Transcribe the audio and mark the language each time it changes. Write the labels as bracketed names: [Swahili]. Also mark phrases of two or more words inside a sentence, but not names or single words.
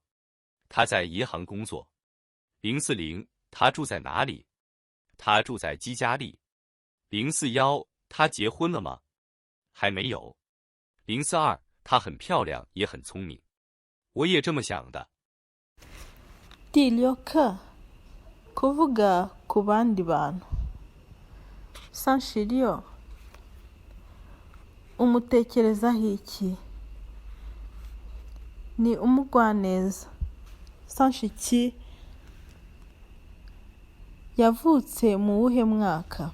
[Chinese] 他在银行工作。040，他住在哪里？他住在基加利。041，他结婚了吗？还没有。042，她很漂亮，也很聪明。我也这么想的。 [Kinyarwanda] Tilyoka kuvuga ku bandi bantu. Sanshiryo umutekerezaho iki? Ni umugwaneza. Sanshiki yavutse mu wuhe mwaka?